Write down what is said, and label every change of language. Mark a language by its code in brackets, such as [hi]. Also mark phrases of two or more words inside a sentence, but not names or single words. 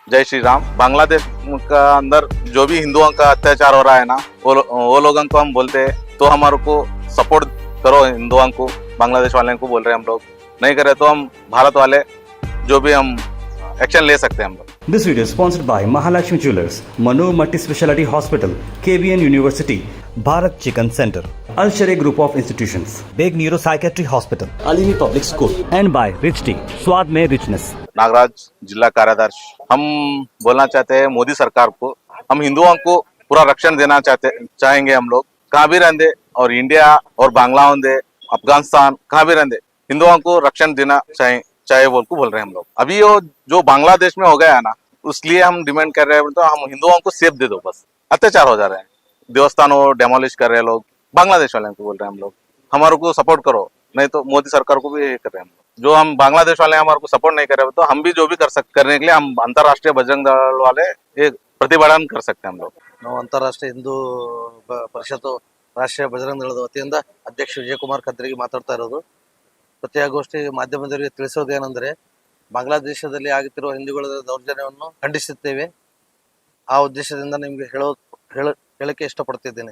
[hi] जय श्री राम। बांग्लादेश का अंदर जो भी हिंदुओं का अत्याचार हो रहा है ना, वो लोगों को हम बोलते हैं तो हमारे को सपोर्ट करो। हिंदुओं को, बांग्लादेश वाले को बोल रहे हैं हम लोग, नहीं करे तो हम भारत वाले जो भी हम एक्शन ले सकते हैं हम लोग। [en] This video is sponsored by Mahalakshmi Jewelers, Manu Multi Speciality Hospital, KBN University, Bharat Chicken Center, Al Sharia Group of Institutions, Beg Neuro Psychiatry Hospital, Alimi Public School, and by Rich Tea, [hi] स्वाद में richness। नागराज, जिला कार्याध्यक्ष। हम बोलना चाहते हैं मोदी सरकार को, हम हिंदुओं को पूरा रक्षण देना चाहेंगे हम लोग, कहाँ भी रहते और इंडिया और बांग्लादेश, अफगानिस्तान कहाँ भी रहते, हिंदुओं को रक्षण देना चाहे बोल रहे हैं हम लोग। अभी वो जो बांग्लादेश में हो गया है ना, उसलिए हम डिमांड कर रहे हैं तो हम हिंदुओं को सेफ दे दो, बस अत्याचार हो जा रहे हैं, देवस्थानों डेमोलिश कर रहे हैं लोग, बांग्लादेश वाले को बोल रहे हैं हम लोग, हमारे को सपोर्ट करो, नहीं तो मोदी सरकार को भी ये कर रहे हैं हम लोग। जो हम बांग्लादेश वाले हमारे को सपोर्ट नहीं कर रहे तो हम भी जो भी करने के लिए हम अंतर्राष्ट्रीय बजरंग दल वाले एक प्रतिभटन कर सकते हैं हम लोग। [kn] ನಾವು ಅಂತಾರಾಷ್ಟ್ರೀಯ ಹಿಂದೂ ಪರಿಷತ್ತು ರಾಷ್ಟ್ರೀಯ ಬಜರಂಗ ದಳದ ವತಿಯಿಂದ ಅಧ್ಯಕ್ಷ ವಿಜಯಕುಮಾರ್ ಖದ್ರಿಗೆ ಮಾತಾಡ್ತಾ ಇರೋದು. ಪತ್ರಿಕಾಗೋಷ್ಠಿ ಮಾಧ್ಯಮದವರಿಗೆ ತಿಳಿಸೋದೇನೆಂದರೆ, ಬಾಂಗ್ಲಾದೇಶದಲ್ಲಿ ಆಗುತ್ತಿರುವ ಹಿಂದೂಗಳ ದೌರ್ಜನ್ಯವನ್ನು ಖಂಡಿಸುತ್ತೇವೆ. ಆ ಉದ್ದೇಶದಿಂದ ನಿಮಗೆ ಹೇಳಕ್ಕೆ ಇಷ್ಟಪಡ್ತಿದ್ದೇನೆ.